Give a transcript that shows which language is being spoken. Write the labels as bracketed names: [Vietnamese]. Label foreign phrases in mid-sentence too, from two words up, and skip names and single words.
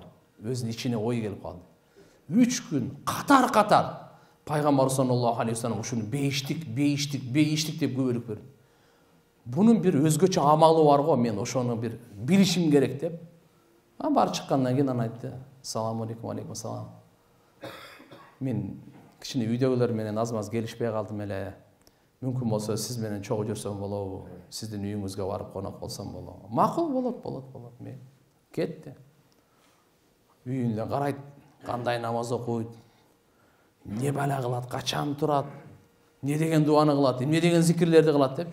[Kyrgyz] Өзүнүн ичине ой келип калды. 3 күн катар пайгамбар [Arabic] صلى الله عليه وسلم [Kyrgyz] ушуну бейиштик деп көбөлүк берди. Бунун бир өзгөчө амалы бар го, мен ошону бир билишим керек деп. Бар чыккандан кийин аны айтты. [Arabic] السلام عليكم، عليكم السلام. [Kyrgyz] Мен кичине үйдөгүлөр менен аз-маз келишпей калдым эле. Мүмкүн болсо сиз менен чогуу жүрсөм болобу? Сиздин үйүңүзгө барып конок болсом болобу? Макул, болот. Мен кетти. Үйүндө карайт, кандай намаз окуйт, не бала кылат, качан турат, не деген дуаны кылат, не деген зикирлерди кылат деп.